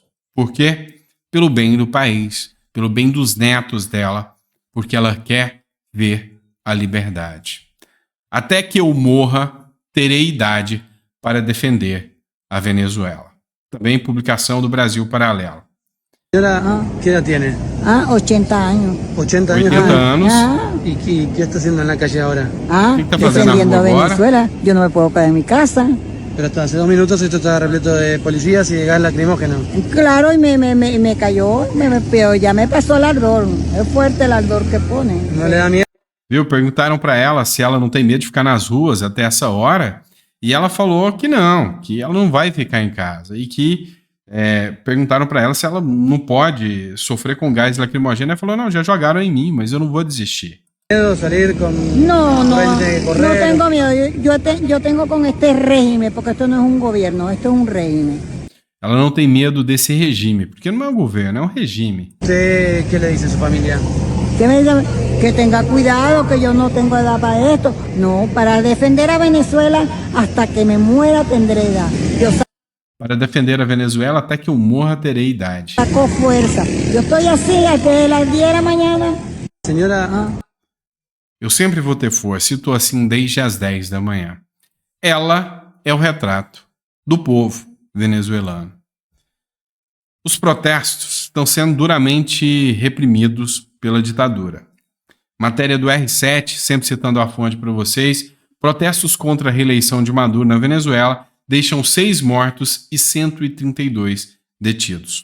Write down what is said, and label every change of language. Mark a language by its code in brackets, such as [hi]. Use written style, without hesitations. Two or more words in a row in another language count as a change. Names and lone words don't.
[pt] Por quê? Pelo bem do país, pelo bem dos netos dela, porque ela quer ver a liberdade. Até que eu morra, terei idade para defender a Venezuela. Também publicação do Brasil Paralelo. [es] Señora, ¿qué edad tiene? 80 años. 80 años. [pt] 80 anos. [es] ¿Y qué está haciendo en la calle ahora? ¿Qué está pasando Defendiendo a ahora? Venezuela. Yo no me puedo quedar en mi casa. Pero hasta hace 2 minutos esto estaba repleto de policías y de gas lacrimógeno. Claro, y me cayó, pero ya me pasó el ardor. Es fuerte el ardor que pone. ¿No le da miedo? [pt] Viu? Perguntaram para ela se ela não tem medo de ficar nas ruas até essa hora. E ela falou que ela não vai ficar em casa. E que perguntaram para ela se ela não pode sofrer com gás lacrimogêneo. Ela falou, não, já jogaram em mim, mas eu não vou desistir. [es] miedo salir con... No, no, Pues de no correr. tengo miedo. Yo tengo con este régimen, porque esto no es un gobierno, esto es un régimen. [pt] Ela não tem medo desse regime, porque não é um governo, é um regime. [es] ¿Usted qué le dice a su familia? Que me dice que tenga cuidado, que yo no tengo edad para esto. No, para defender a Venezuela hasta que me muera tendré edad. Yo Para defender a Venezuela, [pt] até que eu morra, terei idade. [es] saco fuerza. Yo estoy así hasta las 10 de la mañana. Señora, [pt] Eu sempre vou ter força e estou assim desde as 10 da manhã. Ela é o retrato do povo venezuelano. Os protestos estão sendo duramente reprimidos pela ditadura. Matéria do R7, sempre citando a fonte para vocês, protestos contra a reeleição de Maduro na Venezuela deixam 6 mortos e 132 detidos.